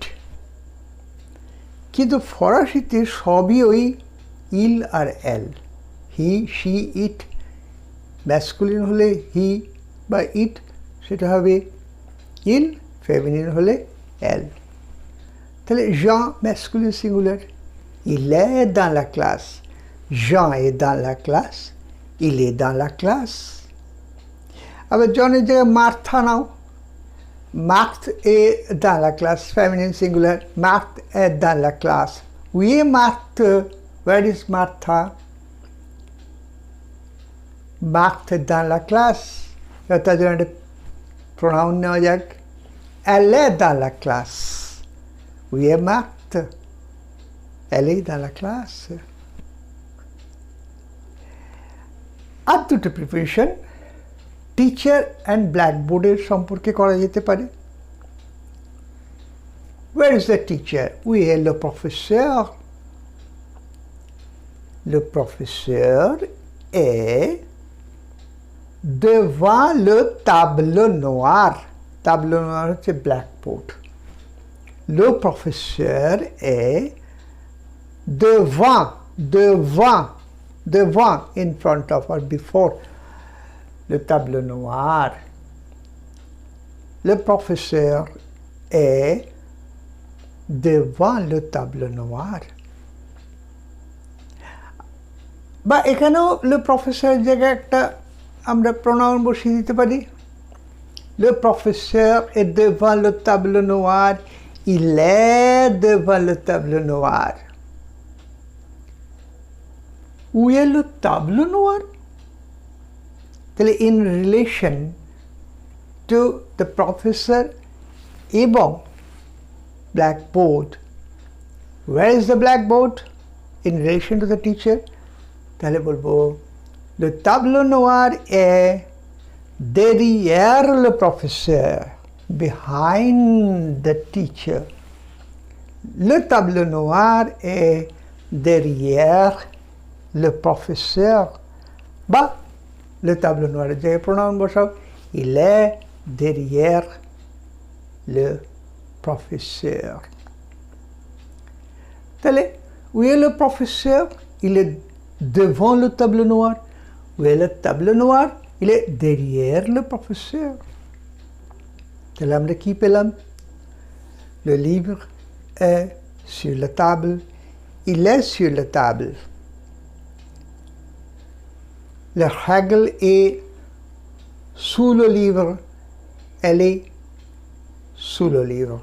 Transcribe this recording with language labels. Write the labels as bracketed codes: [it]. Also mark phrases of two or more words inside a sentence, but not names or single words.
[bn] কিন্তু ফরাসিতে সবই ওই ইল আর এল, হি, শি, ইট। ম্যাসকুলিন হলে হি বা ইট, সেটা হবে ইল, ফেমিনিন হলে এল। [fr] তাহলে Jean masculin singular, il est dans la classe. Jean est dans la classe, il est dans la classe. [bn] আবার জনের জায়গায় মার্থা নাও, [fr] Marthe est dans la classe, féminin singular. Marthe est dans la classe. Où est Marthe? [en] Where is Martha? [fr] Marthe est dans la classe. [bn] তার জন্য একটা প্রোনাউন নেওয়া যাক, [fr] Elle est dans la classe. Où est Marthe? Elle est dans la classe. [bn] আর দুটো প্রিপোজিশন [en] teacher and blackboard's [bn] সম্পর্কে করা যেতে পারে। [en] Where is the teacher? [fr] Où est le professeur? Le professeur est devant le tableau noir. Tableau noir [bn] হচ্ছে ব্ল্যাকবোর্ড। [fr] Le professeur est devant, [en] in front of or before [fr] le tableau noir. Le professeur est devant le tableau noir. [bn] বা এখানেও [fr] le professeur [bn] জায়গায় একটা আমরা প্রোনাউন বসিয়ে দিতে পারি। [fr] Le professeur est devant le tableau noir. Il est devant le tableau noir. Où est le tableau noir? [en] In relation to the professor এবং blackboard. Where is the blackboard? In relation to the teacher. [bn] তাহলে বলবো [fr] le tableau noir est derrière le professeur, [en] behind the teacher. [fr] Le tableau noir est derrière le professeur. [bn] বা [fr] le tableau noir [bn] এর জায়গায় প্রোনাউন বসাও, [fr] il est derrière le professeur. তাহলে où est le professeur? Il est devant le tableau noir. Où est le tableau noir? Il est derrière le professeur. [bn] তাহলে আমরা কি পেলাম? [fr] Le livre est sur la table. Il est sur la table. La règle est sous le livre. Elle est sous le livre.